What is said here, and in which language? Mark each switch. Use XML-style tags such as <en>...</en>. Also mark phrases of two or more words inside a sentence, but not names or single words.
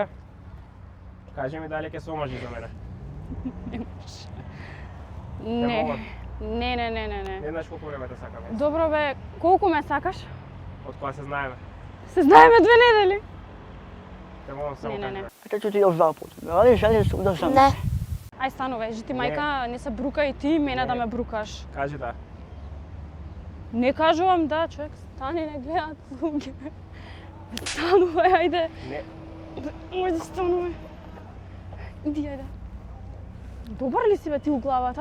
<mk>Кажи ми дали ќе се омажиш за мене. Не. молам. Не. Не знаеш колку време те сакам. Добро бе, колку ме сакаш? Од кога се знаеме. Се знаеме 2 недели. Те молам само Не. кажи.</mk> <sr>Eto ću ti još 2 puta. Ali želim se da sam.</sr> <mk>Не. Ај стануве, жити мајка, не се брука и ти мене да ме брукаш. Кажи да. Не кажувам да, човек, стани, не гледат луѓе. Стануве, ајде. Не. Ајде, стануве. Иди, ајде. Добар ли си бе ти у главата?</mk>